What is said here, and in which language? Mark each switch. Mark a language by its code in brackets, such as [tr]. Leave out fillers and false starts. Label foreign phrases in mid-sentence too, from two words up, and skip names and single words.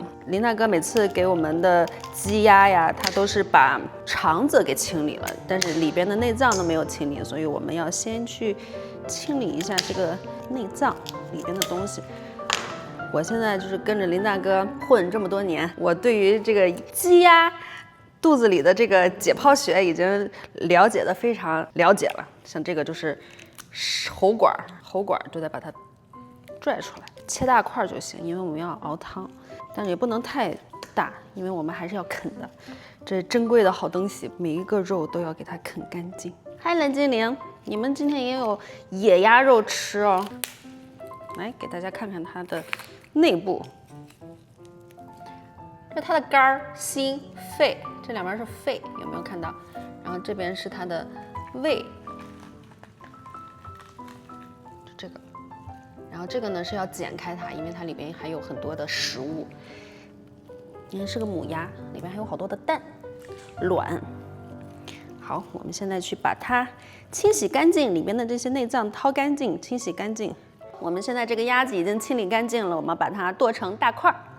[zh] 林大哥每次給我們的雞鴨呀，他都是把腸子給清理了，但是裡邊的內臟都沒有清理，所以我們要先去清理一下這個內臟裡邊的東西。我現在就是跟着林大哥混這麼多年，我對於這個雞鴨肚子裡的這個解剖學已經了解的非常了解了。像這個就是喉管就得把它拽出来，切大塊就行，因為我們要熬湯，但是也不能太大，因為我們還是要啃的。這珍貴的好東西，每一個肉都要給它啃乾淨。嗨，藍精靈，你們今天也有野鴨肉吃哦。來給大家看看它的內部，這它的肝、心、肺，這兩邊是肺，有沒有看到？然後這邊是它的胃，就這個。然后這個呢是要剪開它，因為它裡邊還有很多的食物。因為是個母鴨，裡邊還有好多的蛋、卵。好，我們現在去把它清洗乾淨，裡邊的這些內臟掏乾淨，清洗乾淨。我們現在這個鴨子已經清理乾淨了，我們把它剁成大塊。